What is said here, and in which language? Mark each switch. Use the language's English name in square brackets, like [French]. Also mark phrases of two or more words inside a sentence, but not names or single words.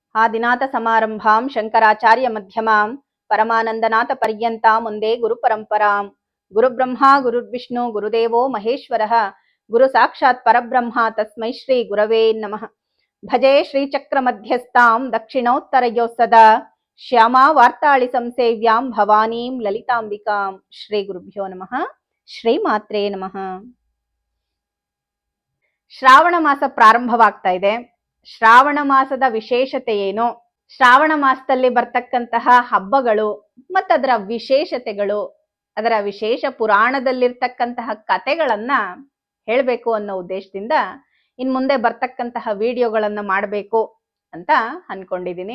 [Sanskrit] ಆದಿನಾಥ ಸಮಾರಂಭಾಂ ಶಂಕರಾಚಾರ್ಯ ಮಧ್ಯಮಾಂ ಪರಮಾನಂದನಾಥ ಪರ್ಯಂತಾಂ ಒಂದೇ ಗುರು ಪರಂಪರಾಂ. ಗುರುಬ್ರಹ್ಮ ಗುರುರ್ವಿಷ್ಣು ಗುರುದೇವೋ ಮಹೇಶ್ವರಃ ಗುರು ಸಾಕ್ಷಾತ್ ಪರಬ್ರಹ್ಮ ತಸ್ಮೈ ಶ್ರೀ ಗುರವೇ ನಮಃ. ಭಜೆ ಶ್ರೀಚಕ್ರ ಮಧ್ಯಸ್ಥಾಂ ದಕ್ಷಿಣೋತ್ತರಯೋ ಸದಾ ಶ್ಯಾಮಾ ವಾರ್ತಾಳಿ ಸಂಸೇವ್ಯಾಂ ಭವಾನೀಂ ಲಲಿತಾಂಬಿಕಾಂ. ಶ್ರೀ ಗುರುಭ್ಯೋ ನಮಃ. ಶ್ರೀ ಮಾತ್ರೇ ನಮಃ. [Kannada] ಶ್ರಾವಣ ಮಾಸ ಪ್ರಾರಂಭವಾಗ್ತಾ ಇದೆ. ಶ್ರಾವಣ ಮಾಸದ ವಿಶೇಷತೆ ಏನು, ಶ್ರಾವಣ ಮಾಸದಲ್ಲಿ ಬರ್ತಕ್ಕಂತಹ ಹಬ್ಬಗಳು ಮತ್ತದರ ವಿಶೇಷತೆಗಳು, ಅದರ ವಿಶೇಷ ಪುರಾಣದಲ್ಲಿರ್ತಕ್ಕಂತಹ ಕಥೆಗಳನ್ನ ಹೇಳ್ಬೇಕು ಅನ್ನೋ ಉದ್ದೇಶದಿಂದ ಇನ್ ಮುಂದೆ ಬರ್ತಕ್ಕಂತಹ ವಿಡಿಯೋಗಳನ್ನ ಮಾಡಬೇಕು ಅಂತ ಅನ್ಕೊಂಡಿದೀನಿ.